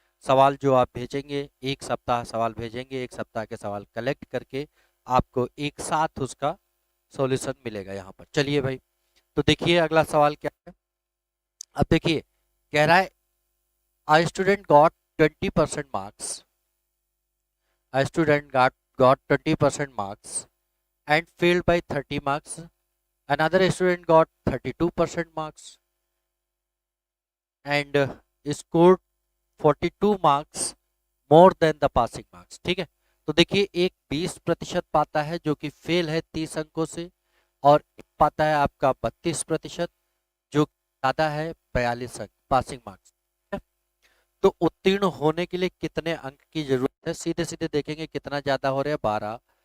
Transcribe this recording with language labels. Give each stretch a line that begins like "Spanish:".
Hindi: सवाल जो आप भेजेंगे, एक सप्ताह सवाल भेजेंगे, एक सप्ताह के सवाल कलेक्ट करके आपको एक साथ उसका सॉल्यूशन मिलेगा यहाँ पर। चलिए भाई, तो देखिए अगला सवाल क्या है। अब देखिए, कह रहा है
English: a student got 20% marks. A student got 20% marks and failed by 30 marks. Another student got 32% marks and scored 42 marks more than the passing marks.
Hindi: ठीक है, तो देखिए एक 20% पाता है जो कि फेल है 30 अंकों से, और एक पाता है आपका 32% जो ज्यादा है 42 अंक पासिंग मार्क्स। तो उत्तीर्ण होने के लिए कितने अंक की जरूरत है, सीधे सीधे देखेंगे कितना ज्यादा हो रहा है, 12।